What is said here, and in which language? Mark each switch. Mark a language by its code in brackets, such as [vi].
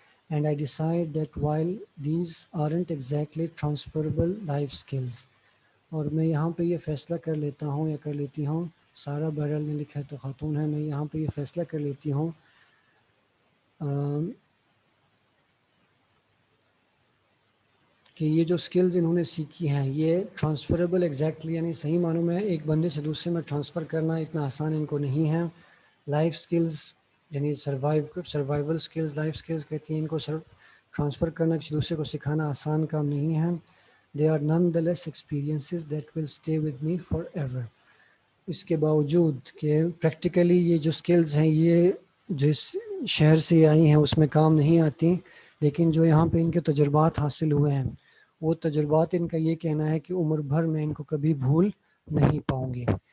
[en] And I decide that while these aren't exactly transferable life skills، [ur] اور میں یہاں پہ یہ فیصلہ کر لیتا ہوں یا کر لیتی ہوں، سارا بہرحال نے لکھا ہے تو خاتون ہے، میں یہاں پہ یہ فیصلہ کر لیتی ہوں کہ یہ جو سکلز انہوں نے سیکھی ہیں یہ ٹرانسفریبل ایگزیکٹلی، یعنی صحیح معنوں میں ایک بندے سے دوسرے میں ٹرانسفر کرنا اتنا آسان ان کو نہیں ہے. لائف سکلز یعنی سروائیول سکلز، لائف سکلز کہتی ہیں ان کو، ٹرانسفر کرنا، کسی دوسرے کو سکھانا آسان کام نہیں ہے. [en] They are none the less experiences that will stay with me forever. [ur] اس کے باوجود کہ پریکٹیکلی یہ جو سکلز ہیں یہ جس شہر سے آئی ہیں اس میں کام نہیں آتی، لیکن جو یہاں پہ ان کے تجربات حاصل ہوئے ہیں وہ تجربات ان کا یہ کہنا ہے کہ عمر بھر میں ان کو کبھی بھول نہیں پاؤں گی.